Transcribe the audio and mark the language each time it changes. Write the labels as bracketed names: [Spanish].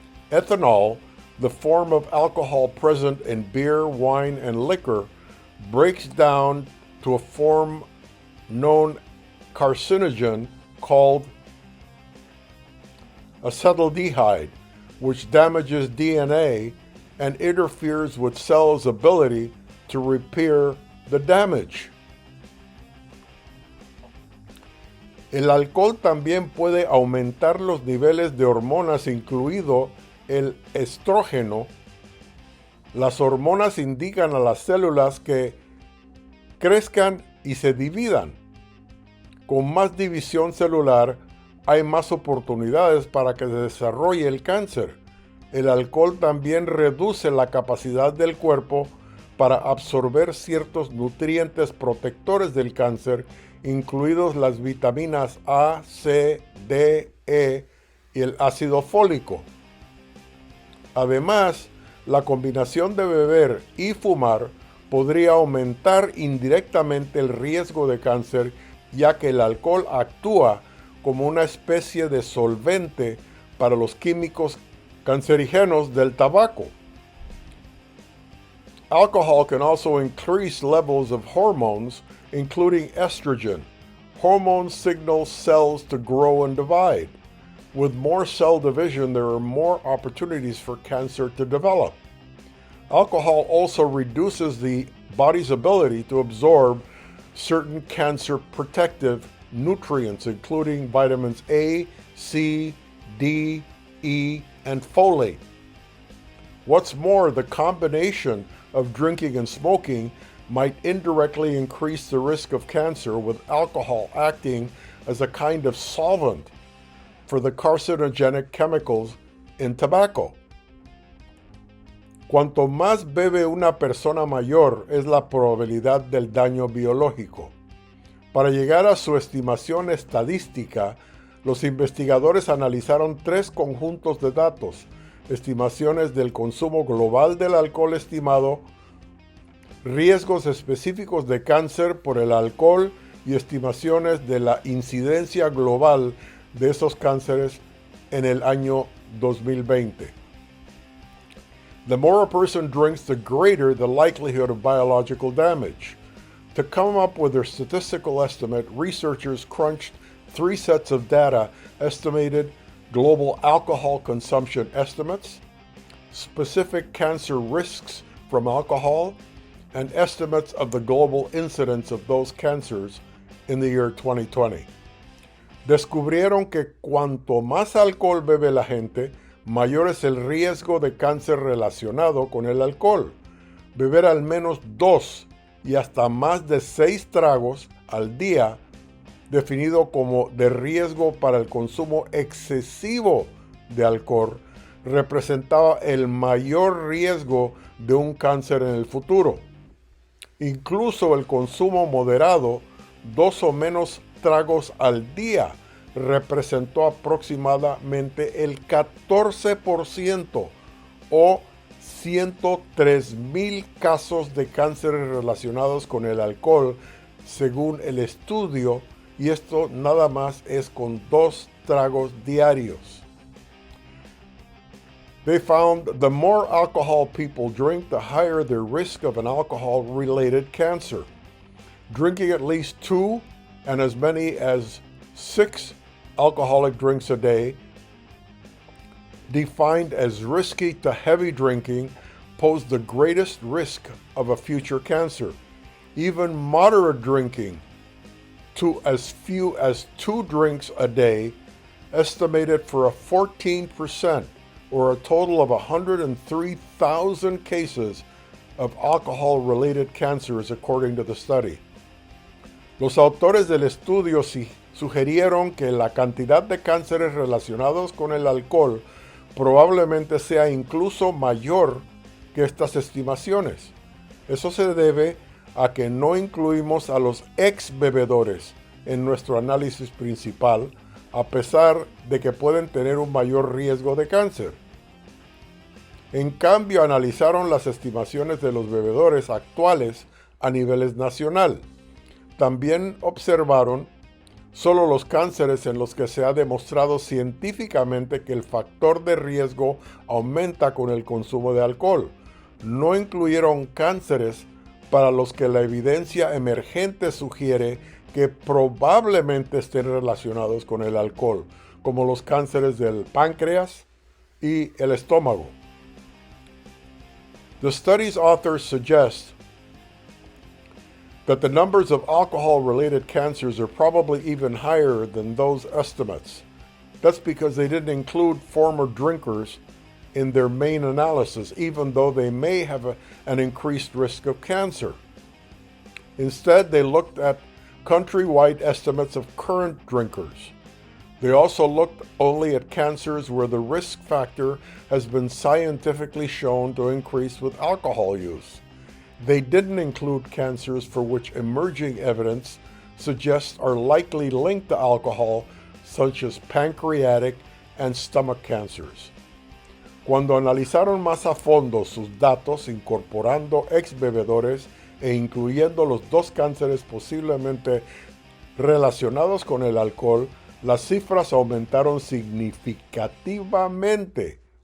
[English] Ethanol, the form of alcohol present in beer, wine, and liquor, breaks down to a form known carcinogen called acetaldehyde, which damages DNA and interferes with cells' ability to repair the damage. [Spanish] El alcohol también puede aumentar los niveles de hormonas, incluido el estrógeno. Las hormonas indican a las células que crezcan y se dividan. Con más división celular, hay más oportunidades para que se desarrolle el cáncer. El alcohol también reduce la capacidad del cuerpo para absorber ciertos nutrientes protectores del cáncer, incluidos las vitaminas A, C, D, E y el ácido fólico. Además, la combinación de beber y fumar podría aumentar indirectamente el riesgo de cáncer, ya que el alcohol actúa como una especie de solvente para los químicos cancerígenos del tabaco. [English] Alcohol can also increase levels of hormones, including estrogen. Hormones signal cells to grow and divide. With more cell division, there are more opportunities for cancer to develop. Alcohol also reduces the body's ability to absorb certain cancer protective nutrients, including vitamins A, C, D, E, and folate. What's more, the combination of drinking and smoking might indirectly increase the risk of cancer, with alcohol acting as a kind of solvent for the carcinogenic chemicals in tobacco. [Spanish] Cuanto más bebe una persona mayor es la probabilidad del daño biológico. Para llegar a su estimación estadística, los investigadores analizaron 3 conjuntos de datos: estimaciones del consumo global del alcohol estimado, riesgos específicos de cáncer por el alcohol y estimaciones de la incidencia global de esos cánceres en el año 2020. [English] The more a person drinks, the greater the likelihood of biological damage. To come up with their statistical estimate, researchers crunched 3 sets of data: estimated global alcohol consumption estimates, specific cancer risks from alcohol, and estimates of the global incidence of those cancers in the year 2020. [Spanish] Descubrieron que cuanto más alcohol bebe la gente, mayor es el riesgo de cáncer relacionado con el alcohol. Beber al menos 2 y hasta más de 6 tragos al día, definido como de riesgo para el consumo excesivo de alcohol, representaba el mayor riesgo de un cáncer en el futuro. Incluso el consumo moderado, 2 o menos tragos al día, representó aproximadamente el 14% o 103,000 casos de cánceres relacionados con el alcohol, según el estudio, y esto nada más es con 2 tragos diarios. [English] They found the more alcohol people drink, the higher their risk of an alcohol-related cancer. Drinking at least 2 and as many as 6 alcoholic drinks a day, defined as risky to heavy drinking, pose the greatest risk of a future cancer. Even moderate drinking, to as few as 2 drinks a day, estimated for a 14%, or a total of 103,000 cases of alcohol-related cancers, according to the study. [Spanish] Los autores del estudio sugirieron que la cantidad de cánceres relacionados con el alcohol probablemente sea incluso mayor que estas estimaciones. Eso se debe a que no incluimos a los ex bebedores en nuestro análisis principal, a pesar de que pueden tener un mayor riesgo de cáncer. En cambio, analizaron las estimaciones de los bebedores actuales a niveles nacional. También observaron solo los cánceres en los que se ha demostrado científicamente que el factor de riesgo aumenta con el consumo de alcohol. No incluyeron cánceres para los que la evidencia emergente sugiere que probablemente estén relacionados con el alcohol, como los cánceres del páncreas y el estómago. [English] The study's authors suggest that the numbers of alcohol-related cancers are probably even higher than those estimates. That's because they didn't include former drinkers in their main analysis, even though they may have an increased risk of cancer. Instead, they looked at countrywide estimates of current drinkers. They also looked only at cancers where the risk factor has been scientifically shown to increase with alcohol use. They didn't include cancers for which emerging evidence suggests are likely linked to alcohol, such as pancreatic and stomach cancers. [Spanish] Cuando analizaron más a fondo sus datos, incorporando ex bebedores e incluyendo los dos cánceres posiblemente relacionados con el alcohol, las cifras aumentaron significativamente.